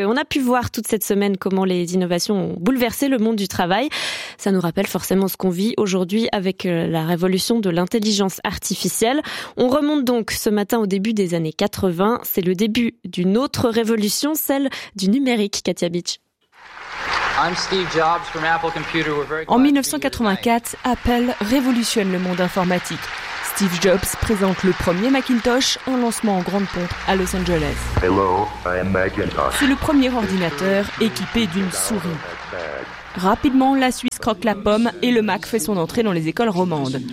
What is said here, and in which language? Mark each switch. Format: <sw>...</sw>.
<fr>On a pu voir toute cette semaine comment les innovations ont bouleversé le monde du travail. Ça nous rappelle forcément ce qu'on vit aujourd'hui avec la révolution de l'intelligence artificielle. On remonte donc ce matin au début des années 80. C'est le début d'une autre révolution, celle du numérique, Katia Beach.</fr> <en>I'm Steve Jobs from Apple Computer.</en> <fr>En 1984, Apple révolutionne le monde informatique. Steve Jobs présente le premier Macintosh en lancement en grande pompe à Los Angeles.</fr> <en>Hello, I'm Macintosh.</en> <fr>C'est le premier ordinateur équipé d'une souris. Rapidement, la Suisse croque la pomme et le Mac fait son entrée dans les écoles romandes.</fr>